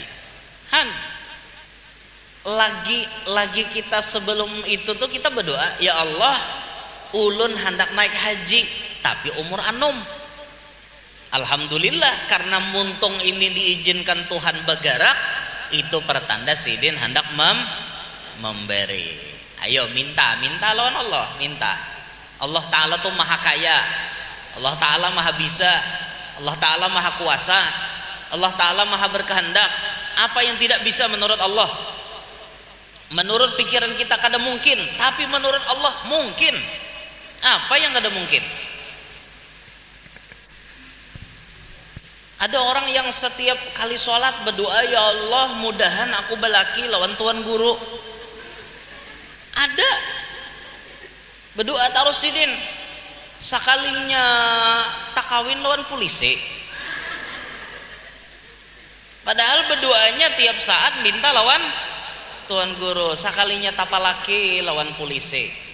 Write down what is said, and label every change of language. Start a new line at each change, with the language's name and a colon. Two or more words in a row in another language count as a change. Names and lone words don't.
Banjar: Han lagi kita sebelum itu tuh kita berdoa, ya Allah ulun hendak naik haji tapi umur anom. Alhamdulillah karena muntung ini diizinkan Tuhan bergerak, itu pertanda sidin hendak memberi. Ayo minta lawan Allah, minta. Allah Ta'ala tuh maha kaya, Allah Ta'ala maha bisa, Allah Ta'ala maha kuasa, Allah Ta'ala maha berkehendak. Apa yang tidak bisa menurut Allah? Menurut pikiran kita kada mungkin, tapi menurut Allah mungkin. Apa yang kada mungkin? Ada orang yang setiap kali sholat berdoa, ya Allah mudahan aku balaki lawan tuan guru. Ada berdoa taruh sidin, sekalinya tak kawin lawan polisi. Padahal berdoanya tiap saat minta lawan tuan guru, sekalinya tapalaki lawan polisi.